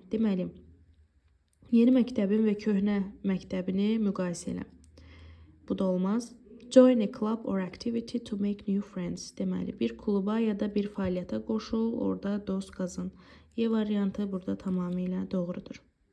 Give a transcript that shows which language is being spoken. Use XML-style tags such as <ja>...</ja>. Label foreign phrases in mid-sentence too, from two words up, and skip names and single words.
<az>Deməli, yeni məktəbin və köhnə məktəbini müqayisə elə. Bu da olmaz.</az> <en>Join a club or activity to make new friends.</en> <az>Deməli, bir kluba ya da bir fəaliyyətə qoşul, orada dost qazan. E variantı burada tamamilə doğrudur.</az>